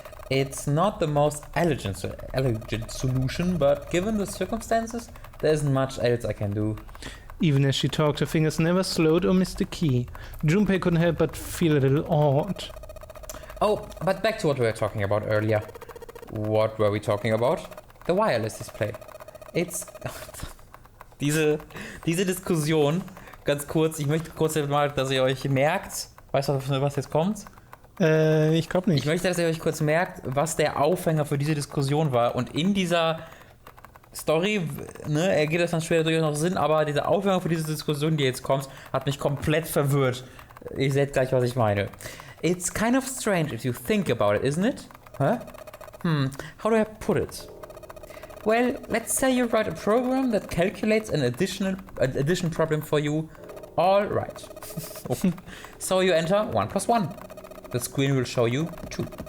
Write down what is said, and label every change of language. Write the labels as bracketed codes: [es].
[en] It's not the most elegant solution, but given the circumstances, there isn't much else I can do. Even as she talked, her fingers never slowed or missed a key. Junpei couldn't help but feel a little awed. Oh, but back to what we were talking about earlier. What were we talking about? The wireless display. It's... [de] diese Diskussion, ganz kurz, ich möchte kurz mal, dass ihr euch merkt, weißt du, was jetzt kommt? Ich glaube nicht. Ich möchte, dass ihr euch kurz merkt, was der Aufhänger für diese Diskussion war. Und in dieser Story, ne, ergibt das dann später durchaus noch Sinn, aber dieser Aufhänger für diese Diskussion, die jetzt kommt, hat mich komplett verwirrt. Ihr seht gleich, was ich meine. [en] It's kind of strange if you think about it, isn't it? Huh? How do I put it? Well, let's say you write a program that calculates an addition problem for you. All right. So you enter 1 + 1. The screen will show you 2.